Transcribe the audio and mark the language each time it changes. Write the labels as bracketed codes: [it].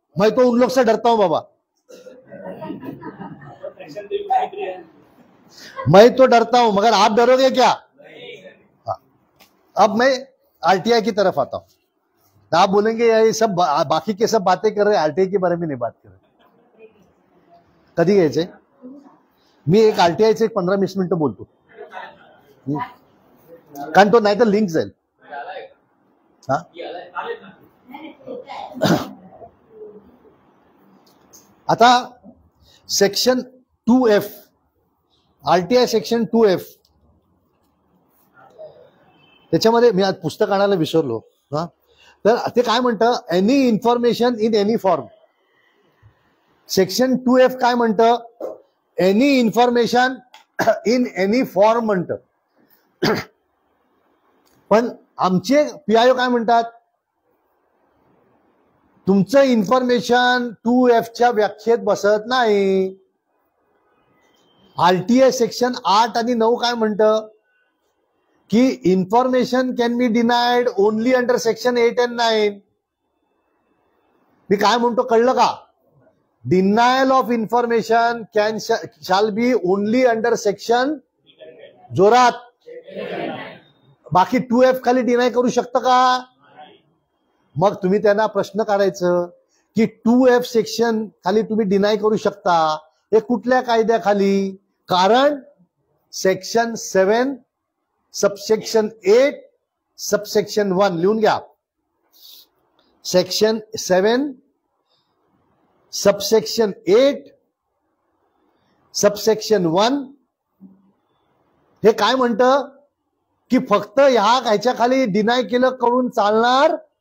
[hi] मैं तो उन लोग से डरता हूं बाबा, मैं तो डरता हूं, मगर आप डरोगे क्या? अब मैं आरटीआई की तरफ आता हूं। आप बोलेंगे ये सब बाकी के सब बातें कर रहे हैं, आरटीआई के बारे में नहीं बात कर रहे। [mr] कधी घ्यायचंय? मी एक आरटीआयचे 15-20 मिनिटं बोलतो, कारण तो नाही तर लिंक जाईल। हा, आता section 2F, RTI section 2F, त्याच्यामध्ये मी आज पुस्तक आणायला विसरलो। हा, तर ते काय म्हणतं? [en] Any information in any form. [mr] Section 2F काय म्हणतं? [en] Any information in any form म्हणतं। [mr] पण आमचे पीआयओ काय म्हणतात? तुमचं इन्फॉर्मेशन 2F च्या व्याख्येत बसत नाही। आरटीआय सेक्शन 8 आणि 9 काय म्हणतं? [en] की information can be denied only under section 8 and 9। [mr] मी काय म्हणतो कळलं का? [en] denial of information can shall be only under section, [mr] जोरात, बाकी 2F खाली डिनाय करू शकतं का? मग तुम्ही त्यांना प्रश्न काढायचं की 2F सेक्शन खाली तुम्ही डिनाय करू शकता, हे कुठल्या कायद्याखाली? कारण सेक्शन 7 सबसेक्शन 8 सबसेक्शन 1 लिहून घ्या। सेक्शन 7 सबसेक्शन 8 सबसेक्शन 1 हे काय म्हणतं? की फक्त ह्याच्या खाली डिनाय केलं करून चालणार?